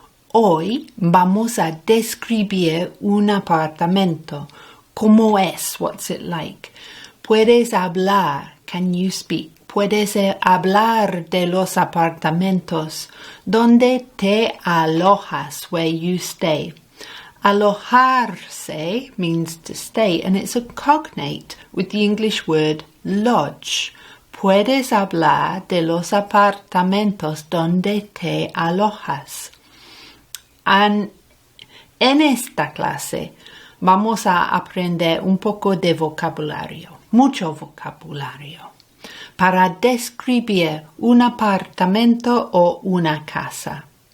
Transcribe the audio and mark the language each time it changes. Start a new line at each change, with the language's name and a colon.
Spanish: Hoy vamos a describir un apartamento. ¿Cómo es?
English: What's it like?
Spanish: Puedes hablar.
English: Can you speak?
Spanish: Puedes hablar de los apartamentos. ¿Dónde te alojas?
English: Where you stay. Alojarse means to stay, and it's a cognate with the English word lodge.
Spanish: Puedes hablar de los apartamentos donde te alojas. En esta clase vamos a aprender un poco de vocabulario, mucho vocabulario, para describir un apartamento o una casa.